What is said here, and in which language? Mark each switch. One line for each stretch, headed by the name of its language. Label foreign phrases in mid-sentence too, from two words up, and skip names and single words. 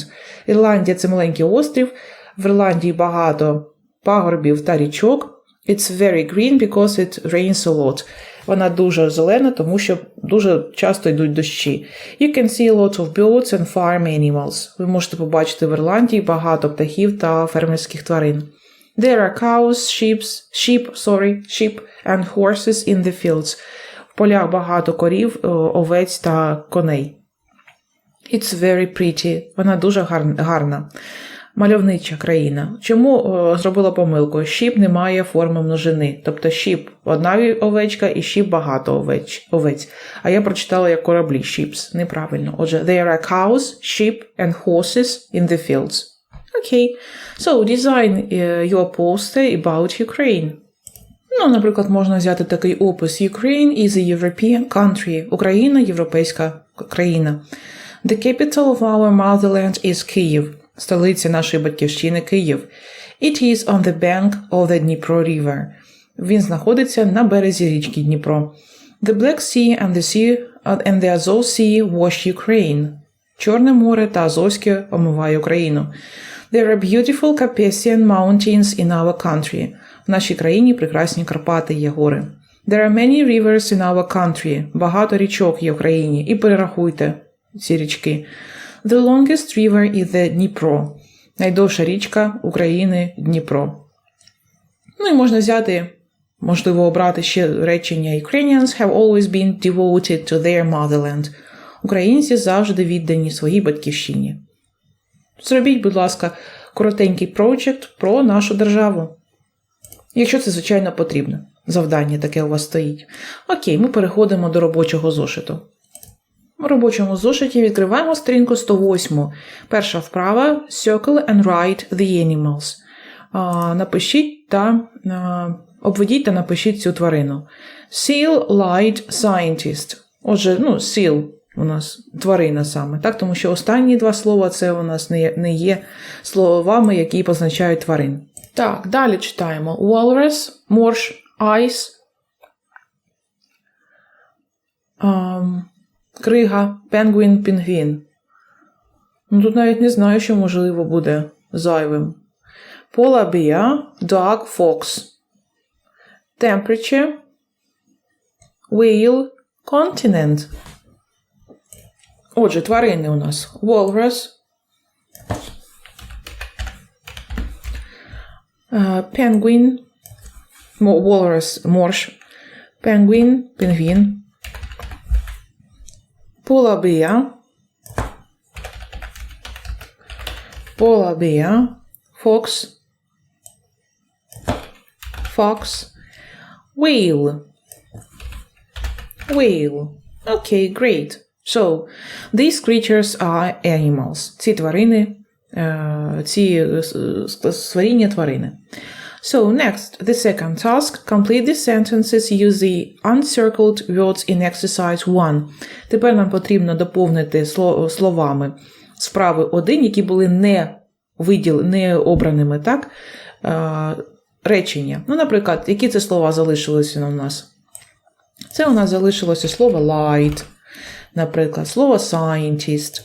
Ukrainian: Ірландія – це маленький острів. В Ірландії багато пагорбів та річок.
English: It's very green because it rains a lot.
Ukrainian: Вона дуже зелена, тому що дуже часто йдуть дощі.
English: You can see a lot of birds and farm animals.
Ukrainian: Ви можете побачити в Ірландії багато птахів та фермерських тварин.
English: There are cows, sheep and horses in the fields.
Ukrainian: В полях багато корів, овець та коней.
English: It's very pretty.
Ukrainian: Вона дуже гарна. Мальовнича країна. Чому зробила помилку? Sheep не має форми множини. Тобто sheep – одна овечка і sheep – багато овець. А я прочитала як кораблі – ships. Неправильно. Отже,
English: there are cows, sheep and horses in the fields.
Ukrainian: Окей.
English: So, design your poster about Ukraine.
Ukrainian: Ну, наприклад, можна взяти такий опис.
English: Ukraine is a European country.
Ukrainian: Україна – європейська країна.
English: The capital of our motherland is Kyiv.
Ukrainian: Столиця нашої батьківщини – Київ.
English: It is on the bank of the Dnipro River.
Ukrainian: Він знаходиться на березі річки Дніпро.
English: The Black Sea and the Azov Sea wash Ukraine.
Ukrainian: Чорне море та Азовське омиває Україну.
English: There are beautiful Carpathian mountains in our country.
Ukrainian: В нашій країні прекрасні Карпати є гори.
English: There are many rivers in our country.
Ukrainian: Багато річок є в країні. І перерахуйте ці річки.
English: The longest river is the Dnipro.
Ukrainian: Найдовша річка України – Дніпро. Ну і можна взяти, можливо, обрати ще речення
English: Ukrainians have always been devoted to their motherland.
Ukrainian: Українці завжди віддані своїй батьківщині. Зробіть, будь ласка, коротенький проєкт про нашу державу. Якщо це, звичайно, потрібно. Завдання таке у вас стоїть. Окей, ми переходимо до робочого зошиту. У робочому зошиті відкриваємо сторінку 108. Перша вправа –
English: Circle and write the animals.
Ukrainian: Напишіть та обведіть та напишіть цю тварину.
English: Seal, light, scientist.
Ukrainian: Отже, seal у нас тварина саме, так? Тому що останні два слова – це у нас не є словами, які позначають тварин. Так, далі читаємо. Walrus, морж, ice, крига, пенгвін, пінгвін. Тут навіть не знаю, що можливо буде зайвим.
English: Polar bear, dog, fox. Temperature, whale, continent.
Ukrainian: Отже, тварини у нас.
English: Walrus, penguin, walrus, морж, penguin, пінгвін. Polar bear, fox, whale. Okay, great. So, these creatures are animals.
Ukrainian: Ці тварини, ці створіння тварини.
English: So, next, the second task. Complete the sentences. Use the uncircled words in exercise 1.
Ukrainian: Тепер нам потрібно доповнити словами справи 1, які були не обраними, так? Речення. Наприклад, які це слова залишилися у нас? Це у нас залишилося слово light, наприклад, слово scientist.